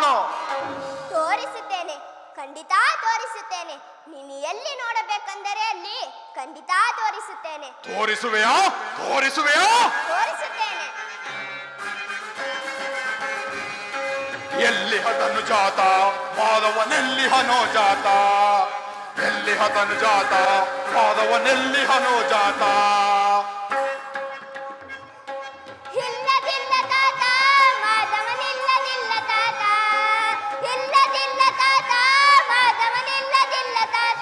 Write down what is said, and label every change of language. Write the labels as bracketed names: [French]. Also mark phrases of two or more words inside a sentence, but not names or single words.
[Kannada] ತೋರಿಸುತ್ತೇನೆ, ಖಂಡಿತ ತೋರಿಸುತ್ತೇನೆ. ನೀನು ಎಲ್ಲಿ ನೋಡಬೇಕೆಂದರೆ ಅಲ್ಲಿ ಖಂಡಿತ ತೋರಿಸುತ್ತೇನೆ. ತೋರಿಸುವೆಯಾ? ತೋರಿಸುತ್ತೇನೆ. ಎಲ್ಲಿ ಹತನು ಜಾತ ಮಾಧವನೆಲ್ಲಿ ಹನೋ ಜಾತ, ಎಲ್ಲಿ ಹತನು ಜಾತ ಮಾಧವನೆಲ್ಲಿ ಹನೋ ಜಾತ. ಇಲ್ಲದಿಲ್ಲ ತಾತ ಮಾಧವನಿಲ್ಲದಿಲ್ಲ ತಾತ, ಇಲ್ಲದಿಲ್ಲ ತಾತ ಮಾಧವನಿಲ್ಲದಿಲ್ಲ ತಾತ.